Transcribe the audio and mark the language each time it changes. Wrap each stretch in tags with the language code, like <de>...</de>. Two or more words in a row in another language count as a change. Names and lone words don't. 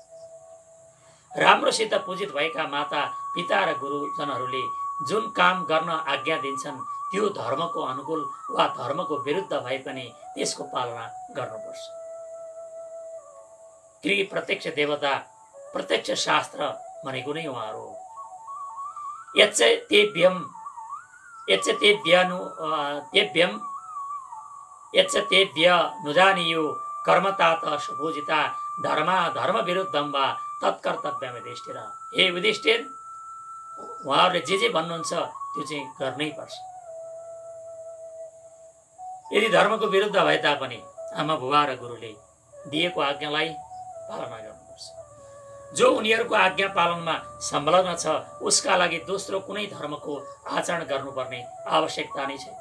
<ne>राम्रोसित पूजित भएका माता पिता र गुरुजनहरूले जुन काम गर्न आज्ञा दिन्छन् त्यो धर्मको अनुकूल वा धर्मको विरुद्ध भए पनि त्यसको पालना गर्नुपर्छ। किनकि प्रत्यक्ष देवता, प्रत्यक्ष शास्त्र भनेको नै उहाँहरू हो।</ne> <sa>यच्चतेभ्यनुजानीयो कर्मतात सुपूजिता धर्म विरुद्धम वा तत्कर्तव्यम युधिष्ठिर।</sa> <ne>हे युधिष्ठिर, उहाँहरूले जे भन्नुहुन्छ त्यो चाहिँ गर्नै पर्छ। यदि धर्मको विरुद्ध भए तापनि आमा बुबा र गुरुले दिएको आज्ञालाई पालना गर्नुपर्छ। जो उनीहरूको आज्ञा पालनमा संलग्न छ उसका लागि दोस्रो कुनै धर्मको आचरण गर्नुपर्ने आवश्यकता नै छैन।</ne>